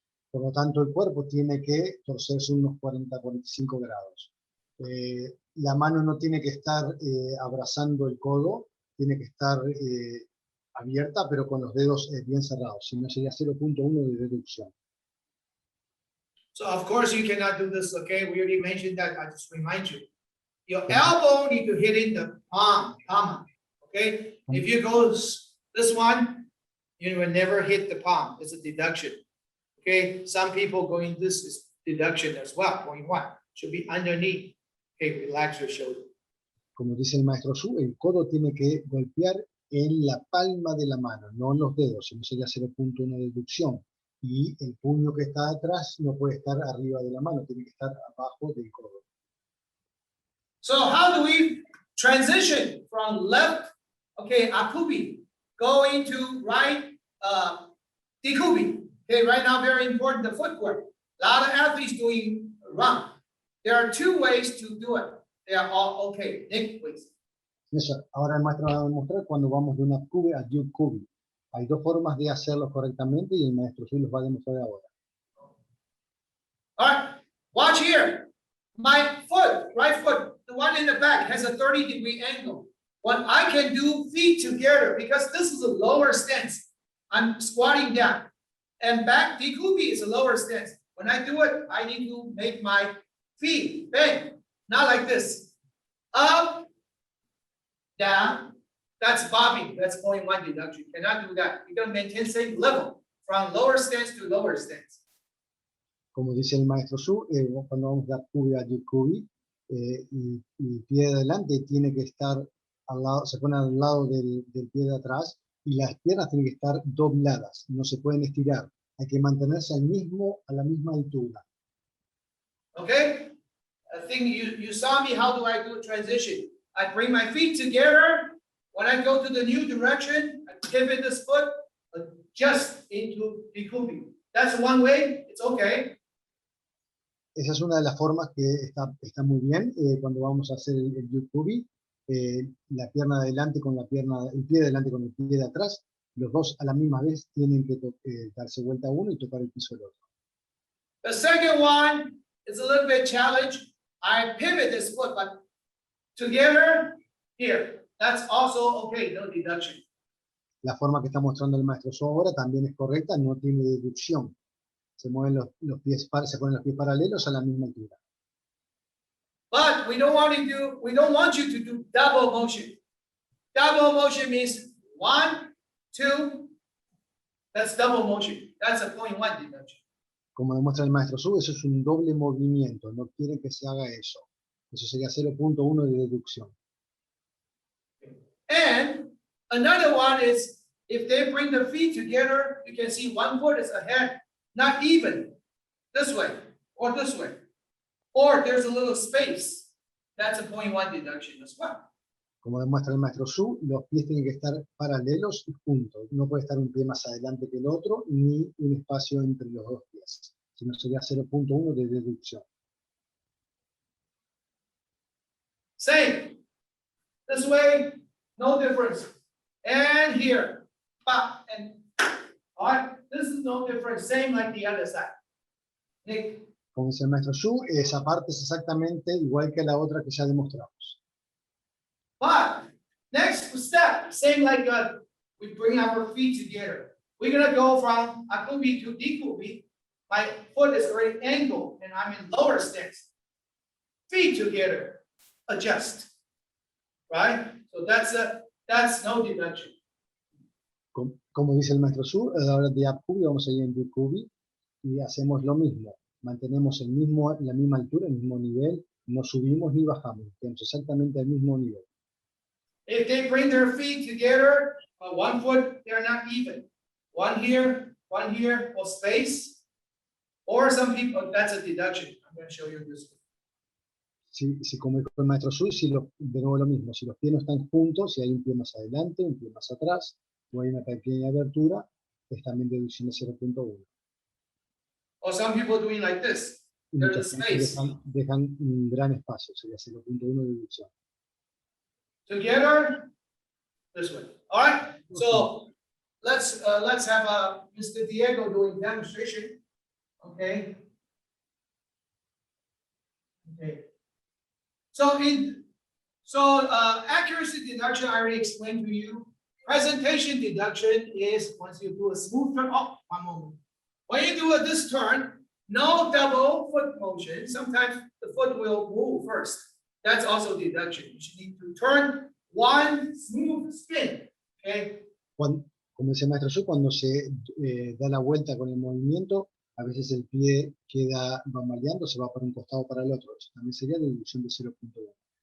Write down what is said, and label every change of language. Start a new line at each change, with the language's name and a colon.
Spanish: Por lo tanto, el cuerpo tiene que torcerse unos 40-45 grados. La mano no tiene que estar abrazando el codo, tiene que estar abierta, pero con los dedos bien cerrados, si no sería 0.1 de deducción.
English: So of course you cannot do this, okay? We already mentioned that, I just remind you. Your elbow need to hit in the palm, okay? If you go this one, you will never hit the palm, it's a deduction. Okay, some people going this is deduction as well, point one, should be underneath. Okay, relax your shoulder.
Spanish: Como dice el maestro Su, el codo tiene que golpear en la palma de la mano, no en los dedos, si no sería 0.1 de deducción. Y el puño que está atrás no puede estar arriba de la mano, tiene que estar abajo del codo.
English: So how do we transition from left, okay, akubi, going to right, dikubi? Okay, right now, very important, the footwork. A lot of athletes doing run. There are two ways to do it. They are all okay. Nick, please.
Spanish: Eso, ahora el maestro va a demostrar cuando vamos de una kubi a yu kubi. Hay dos formas de hacerlo correctamente y el maestro Su los va a demostrar ahora.
English: All right, watch here. My foot, right foot, the one in the back has a 30-degree angle. What I can do feet together, because this is a lower stance. I'm squatting down. And back dikubi is a lower stance. When I do it, I need to make my feet bend, not like this. Up, down, that's bobbing, that's point one deduction. You cannot do that. You gotta maintain same level from lower stance to lower stance.
Spanish: Como dice el maestro Su, cuando vamos de kubi a yu kubi, y el pie de adelante tiene que estar al lado, se pone al lado del pie de atrás, y las piernas tienen que estar dobladas, no se pueden estirar, hay que mantenerse a la misma altura.
English: Okay? I think you saw me, how do I do a transition? I bring my feet together. When I go to the new direction, I pivot this foot, adjust into dikubi. That's one way, it's okay.
Spanish: Esa es una de las formas que está muy bien cuando vamos a hacer el yu kubi. La pierna de adelante con el pie de adelante con el pie de atrás, los dos a la misma vez tienen que darse vuelta uno y tocar el piso del otro.
English: The second one is a little bit challenge. I pivot this foot, but together here. That's also okay, no deduction.
Spanish: La forma que está mostrando el maestro Su ahora también es correcta, no tiene deducción. Se mueven los pies, se ponen los pies paralelos a la misma altura.
English: But we don't want you to do double motion. Double motion means 1, 2. That's double motion. That's a point one deduction.
Spanish: Como demuestra el maestro Su, eso es un doble movimiento. No quieren que se haga eso. Eso sería 0.1 de deducción.
English: And another one is if they bring the feet together, you can see one foot is ahead, not even this way or this way. Or there's a little space. That's a point one deduction as well.
Spanish: Como demuestra el maestro Su, los pies tienen que estar paralelos y juntos. No puede estar un pie más adelante que el otro, ni un espacio entre los dos pies. Si no sería 0.1 de deducción.
English: Same. This way, no difference. And here, and all right, this is no different. Same like the other side. Nick.
Spanish: Como dice el maestro Su, esa parte es exactamente igual que la otra que ya demostramos.
English: But next step, same like we bring our feet together. We're gonna go from akubi to dikubi. My foot is already angled and I'm in lower stance. Feet together, adjust. Right? So that's no deduction.
Spanish: Como dice el maestro Su, a la hora de akubi vamos a ir en dikubi y hacemos lo mismo. Mantenemos la misma altura, el mismo nivel, no subimos ni bajamos, tenemos exactamente el mismo nivel.
English: If they bring their feet together, one foot, they're not even. One here, or space. Or some people, that's a deduction. I'm going to show you this one.
Spanish: si como dijo el maestro Su, de nuevo lo mismo, si los pies no están juntos, si hay un pie más adelante, un pie más atrás, o hay una pequeña abertura, es también deducción de 0.1.
English: Or some people doing like this.
Spanish: Y
English: There's a
Spanish: muchas veces
English: space.
Spanish: dejan un gran espacio, sería 0.1 de deducción.
English: Together, this way. All right. So let's have Mr. Diego doing demonstration. Okay. Okay. So accuracy deduction I already explained to you. Presentation deduction is once you do a smooth turn. Oh, one moment. When you do this turn, no double foot motion. Sometimes the foot will move first. That's also deduction. You should need to turn one smooth spin. Okay.
Spanish: Como dice el maestro Su, cuando se da la vuelta con el movimiento, a veces el pie queda bamboleando, se va por un costado para el otro. Eso también sería deducción de 0.1.